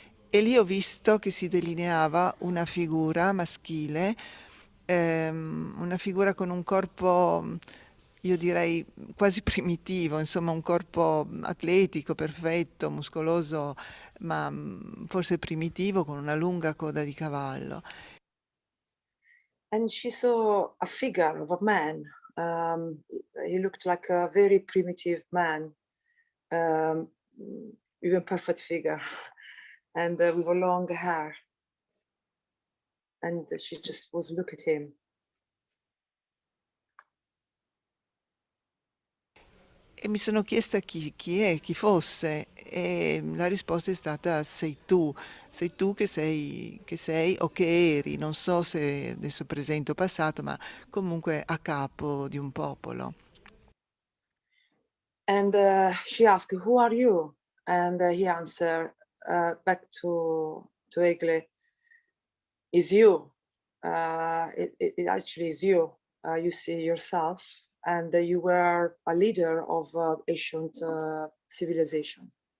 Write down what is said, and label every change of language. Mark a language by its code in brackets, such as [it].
[it] E lì ho visto che si delineava una figura maschile, una figura con un corpo, io direi quasi primitivo, insomma un corpo atletico, perfetto, muscoloso, ma forse primitivo, con una lunga coda di cavallo. [en] And she saw a figure of a man. He looked like a very primitive man, even perfect figure, and with a long hair. And she just was look at him. [it] E mi sono chiesta chi fosse, e la risposta è stata sei tu che sei o che eri, non so se adesso presente o passato, ma comunque a capo di un popolo. [en] And she asked, "Who are you?" And he answered back to Egle, "Is you. It actually is you. You see yourself, and you were a leader of ancient civilization.